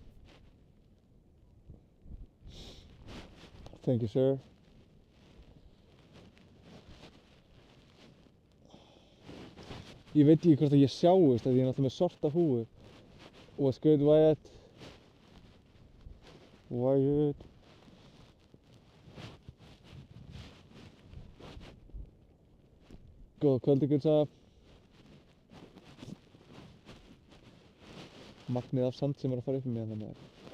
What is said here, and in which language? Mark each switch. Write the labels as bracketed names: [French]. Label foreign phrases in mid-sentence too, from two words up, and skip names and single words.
[English] Thank you, sir. [Icelandic] Ég veit ekki hvort að ég sjáist, því ég er náttúrulega með svarta húfu. [English] What's good, Wyatt? Wyatt? [Icelandic] Góða kvöldi, Guðsa. Magnið af sand sem er að fara upp með hérna maður.